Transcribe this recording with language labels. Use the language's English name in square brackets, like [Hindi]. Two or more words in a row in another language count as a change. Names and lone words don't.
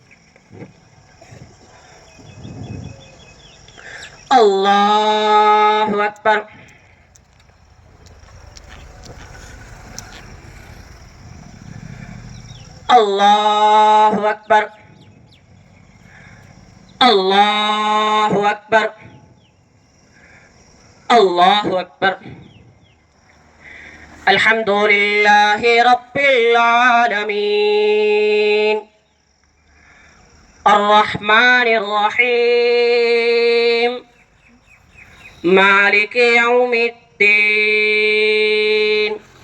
[Arabic] الله أكبر الله أكبر الله أكبر الله أكبر الحمد لله رب العالمين الرحمن الرحيم مالك يوم الدين